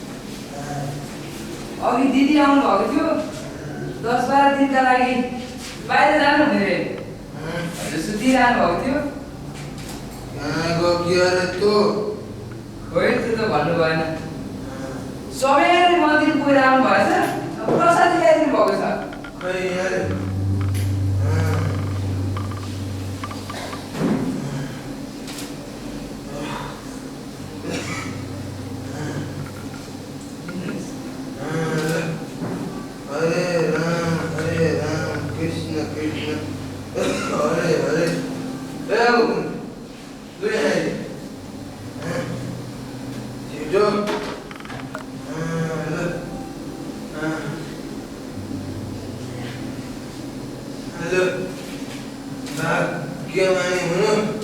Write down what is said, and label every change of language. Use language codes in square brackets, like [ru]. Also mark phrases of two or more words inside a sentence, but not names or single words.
[ne] अघि दिदी आउनु भएको थियो, 10-12 दिनका लागि बाहिर जानु हुने रे। हजुर सुतिरहनु भएको थियो। कहाँ गयो के अरे तँ? खोइ त्यो त भन्नु भएन। सबैले मन्दिर पुगेर आउनु भएछ, प्रसाद ल्याइदिनु भएको छ। खै यार। [sa] हरे राम कृष्ण कृष्ण हरे हरे। [ne] छिटो हेलो भाग्यमानी हुनु।